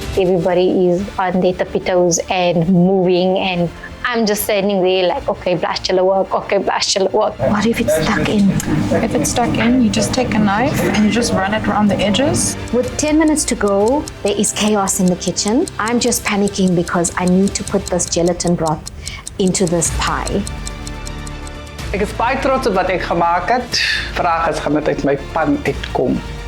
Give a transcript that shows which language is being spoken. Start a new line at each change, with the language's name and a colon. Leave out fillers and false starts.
English: Everybody is on their tippy toes and moving, and I'm just standing there like, okay, blast chiller work, okay, blast chiller work. What if it's stuck in? If it's stuck in, you just take a knife and you just run it around the edges. With 10 minutes to go, there is chaos in the kitchen. I'm just panicking because I need to put this gelatin broth into this pie.
Afrikaans: Ek is baie trots op wat ek gemaak het. Vraag is, gaan dit uit my pan uitkom?